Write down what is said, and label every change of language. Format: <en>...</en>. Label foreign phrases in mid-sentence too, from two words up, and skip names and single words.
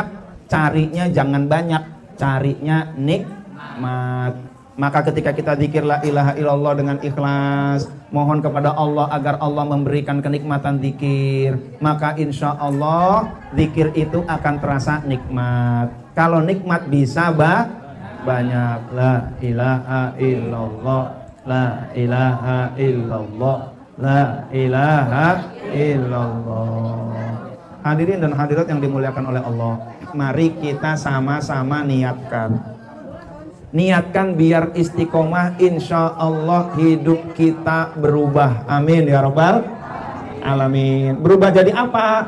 <id>Carinya jangan banyak, carinya nikmat. Maka ketika kita zikir</id> <ar>لا إله إلا الله</ar> <id>dengan ikhlas, mohon kepada Allah agar Allah memberikan kenikmatan zikir, maka</id> <ar>إن شاء الله</ar> <id>zikir itu akan terasa nikmat. Kalau nikmat bisa banyak.</id> <ar>لا إله إلا الله، لا إله إلا الله، لا إله إلا الله.</ar> <id>Hadirin dan hadirat yang dimuliakan oleh Allah, mari kita sama-sama niatkan biar istiqomah,</id> <ar>إن شاء الله</ar> <id>hidup kita berubah.</id> <ar>آمين يا رب العالمين.</ar> <id>Berubah jadi apa?</id>